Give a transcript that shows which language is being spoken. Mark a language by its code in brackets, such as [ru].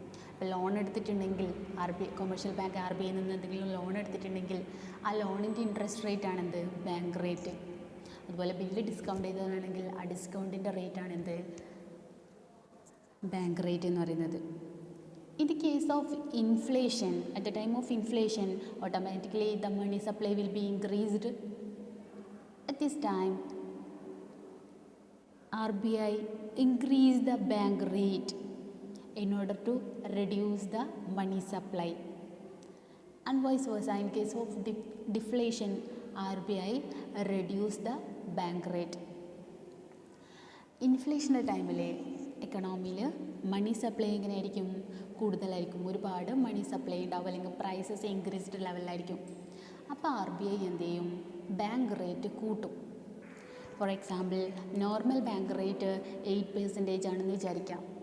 [ml] ഇപ്പോൾ ലോൺ എടുത്തിട്ടുണ്ടെങ്കിൽ commercial bank RBIയിൽ നിന്ന് എന്തെങ്കിലും ലോൺ എടുത്തിട്ടുണ്ടെങ്കിൽ ആ ലോണിൻ്റെ ഇൻട്രസ്റ്റ് റേറ്റ് ആണെന്ത്, ബാങ്ക് റേറ്റ്. അതുപോലെ ബില്ല് ഡിസ്കൗണ്ട് ചെയ്തതാണെങ്കിൽ ആ ഡിസ്കൗണ്ടിൻ്റെ റേറ്റ് ആണെന്ത്, ബാങ്ക് റേറ്റ് എന്ന് പറയുന്നത്. [en] In the case of inflation, at the time of inflation, automatically the money supply will be increased. At this time, RBI increase the bank rate in order to reduce the money supply. And vice versa, in case of deflation, RBI reduce the bank rate. [ml] ഇൻഫ്ലേഷൻ്റെ ടൈമിൽ എക്കണോമിയിൽ money supply എങ്ങനെയായിരിക്കും, കൂടുതലായിരിക്കും. ഒരുപാട് money supply ഉണ്ടാവും, അല്ലെങ്കിൽ prices increased ലെവലിലായിരിക്കും. അപ്പോൾ RBI എന്ത് ചെയ്യും, bank rate കൂട്ടും. For example, normal bank rate 8% ആണെന്ന് വിചാരിക്കാം.